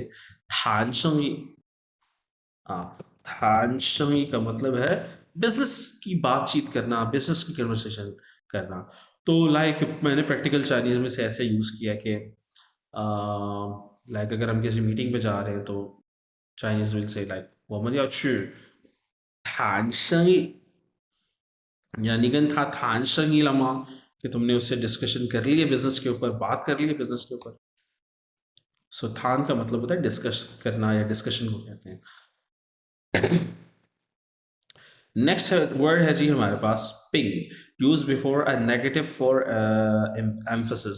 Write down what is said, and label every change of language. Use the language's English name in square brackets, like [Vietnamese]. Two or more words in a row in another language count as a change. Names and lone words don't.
[Chinese] 谈生意, [Hindi] हाँ, [Chinese] 谈生意 [Hindi] का मतलब है बिजनेस की बातचीत करना, बिजनेस की कन्वर्सेशन करना। तो लाइक मैंने [English] practical Chinese [Hindi] में से ऐसे यूज किया कि लाइक अगर हम किसी मीटिंग पे जा रहे हैं तो [English] Chinese will say like [Chinese] 我们要去谈生意 [Hindi] यानी कि [Chinese] 他谈生意了吗, [Hindi] कि तुमने उससे डिस्कशन कर ली है बिजनेस के ऊपर, बात कर ली है बिजनेस के ऊपर। सो थान का मतलब होता है डिस्कस करना या डिस्कशन को कहते हैं। [English] next word [Hindi] है जी हमारे पास [English] पिंग, use before a negative for emphasis.